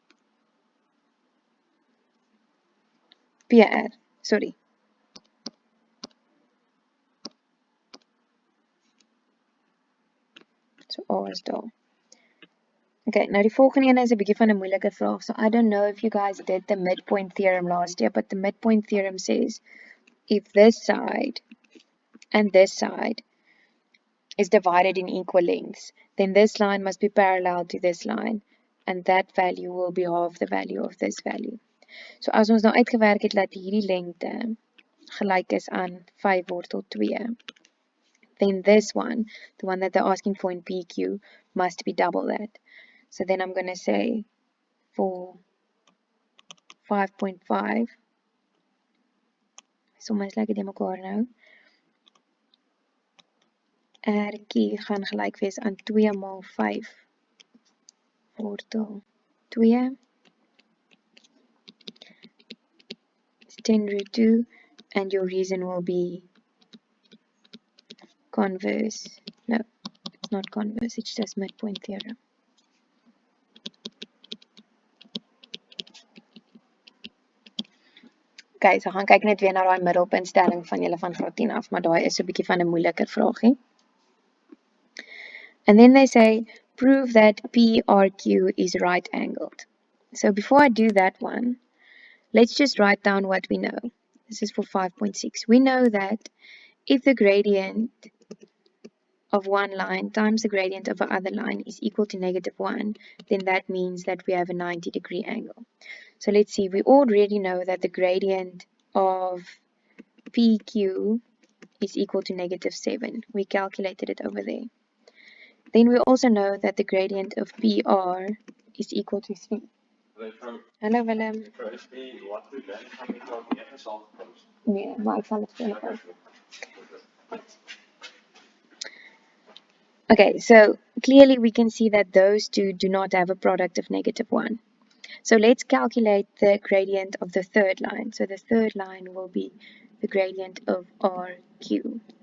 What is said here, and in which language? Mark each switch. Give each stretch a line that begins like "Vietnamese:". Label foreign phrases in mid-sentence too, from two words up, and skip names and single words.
English: PR, sorry.
Afrikaans: So A is daar. Okay, nou die volgende ene is 'n bietjie van 'n moeilike vraag.
English: So I don't know if you guys did the midpoint theorem last year, but the midpoint theorem says if this side and this side is divided in equal lengths, then this line must be parallel to this line, and that value will be half the value of this value.
Afrikaans: So as ons nou uitgewerk het dat hierdie lengte gelyk is aan 5 wortel 2,
English: then this one, the one that they're asking for in PQ, must be double that. So then I'm going to say for 5.5,
Afrikaans: soms like dit mekaar nou, RQ gaan gelyk wees aan 2 maal 5 wortel 2 is 10
English: root 2, and your reason will be converse. No, it's not converse, it's just midpoint theorem.
Afrikaans: Okay, so gaan kyk net weer na daai middelpuntstelling van julle van graad 10 af, maar daai is 'n bietjie van 'n moeiliker vraagie.
English: And then they say, prove that PRQ is right angled. So before I do that one, let's just write down what we know. This is for 5.6. We know that if the gradient of one line times the gradient of the other line is equal to -1, then that means that we have a 90-degree angle. So let's see, we already know that the gradient of PQ is equal to -7. We calculated it over there. Then we also know that the gradient of PR is equal to 3.
Afrikaans: Hallo Willem. Nee, maar ek sal dit vir jou post.
English: Okay, so clearly we can see that those two do not have a product of -1. So let's calculate the gradient of the third line. So the third line will be the gradient of RQ.